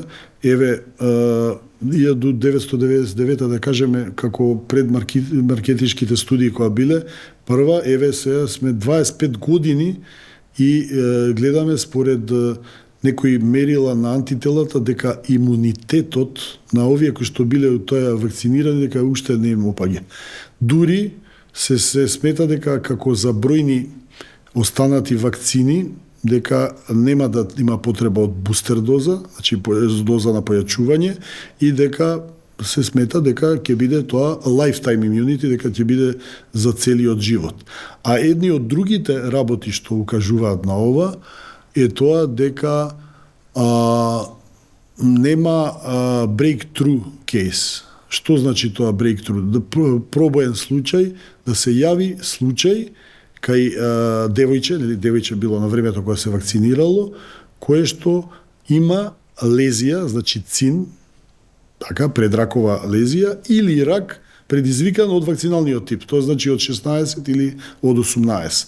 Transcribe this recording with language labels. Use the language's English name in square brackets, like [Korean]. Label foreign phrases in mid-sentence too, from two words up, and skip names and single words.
[Macedonian] Еве, 1999, да кажеме, како пред маркетичките студии која биле, прва, еве сега сме 25 години и гледаме според некои мерила на антителата дека имунитетот на овие кои што биле од тоа вакцинирани дека уште не им опаѓа. Дури се смета дека како за бројни останати вакцини дека нема да има потреба од бустер доза, значи доза на појачување, и дека се смета дека ќе биде тоа [English] lifetime immunity, [Macedonian] дека ќе биде за целиот живот. А едни од другите работи што укажуваат на ова е тоа дека нема [English] breakthrough case. [Macedonian] Што значи тоа breakthrough? Пробоен случај, да се јави случај кај девојче било на времето кога се вакцинирало, кое што има лезија, значи цин, така, предракова лезија, или рак предизвикан од вакциналниот тип, тоа значи од 16 или од 18.